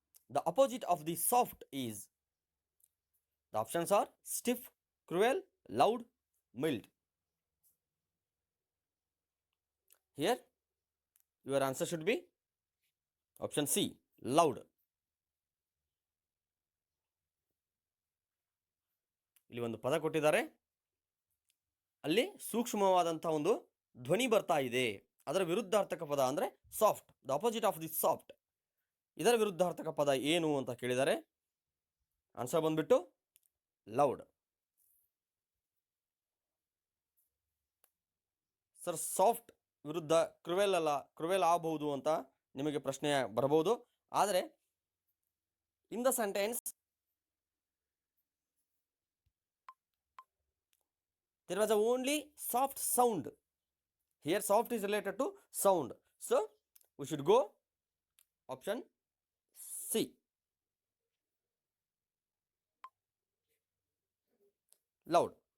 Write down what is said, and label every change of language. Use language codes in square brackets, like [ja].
[en] The opposite of the soft is. The options are stiff, cruel, loud, mild. Here, your answer should be option C, loud. [kn] ಇಲ್ಲಿ ಒಂದು ಪದ ಕೊಟ್ಟಿದ್ದಾರೆ, ಅಲ್ಲಿ ಸೂಕ್ಷ್ಮವಾದಂಥ ಒಂದು ಧ್ವನಿ ಬರ್ತಾ ಇದೆ. ಅದರ ವಿರುದ್ಧಾರ್ಥಕ ಪದ ಅಂದರೆ soft, [en] The opposite of the soft. [kn] ಇದರ ವಿರುದ್ಧಾರ್ಥಕ ಪದ ಏನು ಅಂತ ಕೇಳಿದ್ದಾರೆ. ಆನ್ಸರ್ ಬಂದ್ಬಿಟ್ಟು ಲೌಡ್. ಸರ್, ಸಾಫ್ಟ್ ವಿರುದ್ಧ ಕ್ರುವೆಲ್ ಅಲ್ಲ, ಕ್ರುವೆಲ್ ಆಗಬಹುದು ಅಂತ ನಿಮಗೆ ಪ್ರಶ್ನೆ ಬರಬಹುದು. ಆದರೆ [en] In the sentence there was only soft sound. Here soft is related to sound, so we should go option C, loud.